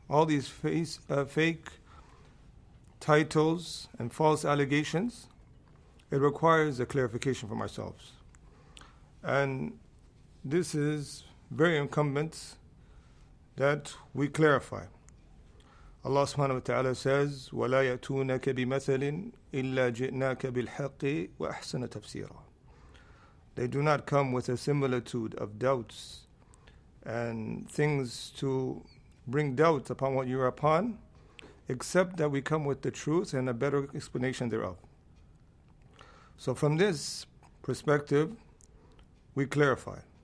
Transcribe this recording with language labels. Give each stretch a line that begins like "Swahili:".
English: All these fake titles and false allegations, it requires a clarification from ourselves. And this is very incumbent that we clarify. Allah subhanahu wa ta'ala says,
Arabic: وَلَا يَأْتُونَكَ بِمَثَلٍ إِلَّا جِئْنَاكَ بِالْحَقِّ وَأَحْسَنَ تَفْسِيرًا.
English: They do not come with a similitude of doubts and things to bring doubt upon what you are upon, except that we come with the truth and a better explanation thereof. So from this perspective, we clarify.